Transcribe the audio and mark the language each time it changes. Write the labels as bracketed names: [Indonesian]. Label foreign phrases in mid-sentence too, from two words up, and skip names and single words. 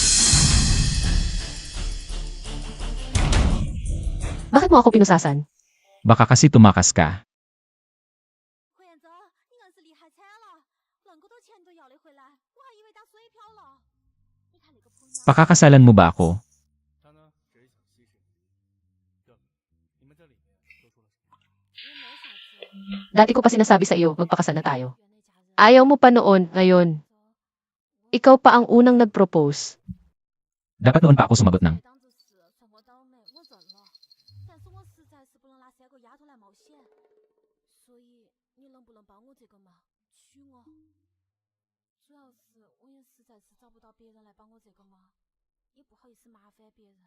[Filipino] Bakit mo ako pinusasan? Baka kasi tumakas ka. [Chinese] 何彦泽，你硬是厉害惨了，恁个多钱都要得回来，我还以为打水漂了。你看那个朋友啊， [Filipino] Pakakasalan mo ba ako? [Chinese] 他呢，只是想息事宁人。哥，你们这里面都说了什么？也没啥子。 [Filipino] Dati ko pa sinasabi sa iyo, magpakasal na tayo. Ayaw mo pa noon, ngayon. Ikaw pa ang unang nag-propose. Dapat noon pa ako sumagot ng, [Chinese] 当做是算我倒霉，我认了。但是我实在是不能拿3个丫头来冒险，所以你能不能帮我这个忙，娶我？主要是我也实在是找不到别人来帮我这个忙，也不好意思麻烦别人。